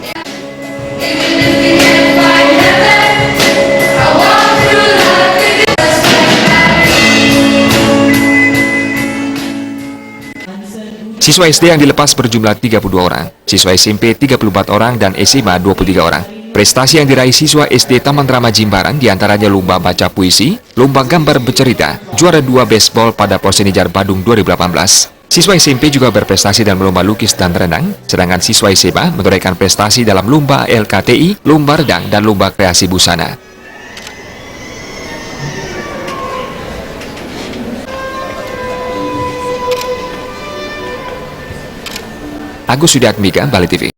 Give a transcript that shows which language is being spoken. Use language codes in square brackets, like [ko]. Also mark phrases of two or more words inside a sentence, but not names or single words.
[id] Siswa SD yang dilepas berjumlah 32 orang, siswa SMP 34 orang, dan SMA 23 orang. Prestasi yang diraih siswa SD Taman Rama Jimbaran diantaranya lomba baca puisi, lomba gambar bercerita, juara 2 baseball pada Posenijar Badung 2018. Siswa SMP juga berprestasi dalam lomba lukis dan renang, sedangkan siswa SMA menorehkan prestasi dalam lomba LKTI, lomba redang, dan lomba kreasi busana. Agus Sudiatmika, Bali TV.